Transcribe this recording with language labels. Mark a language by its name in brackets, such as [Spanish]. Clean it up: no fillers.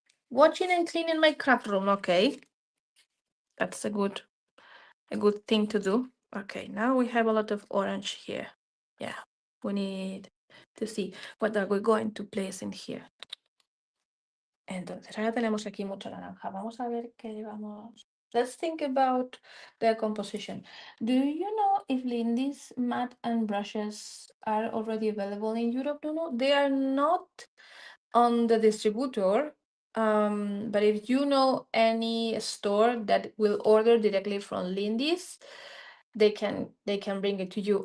[English] Watching and cleaning my craft room. Okay. That's a good thing to do. Okay, now we have a lot of orange here. Yeah, we need to see what are we going to place in here. [Spanish] Entonces, ahora tenemos aquí mucho naranja. Vamos a ver qué llevamos. [English] Let's think about the composition. Do you know if Lindy's mat and brushes are already available in Europe? No, they are not on the distributor. But if you know any store that will order directly from Lindy's, they can bring it to you.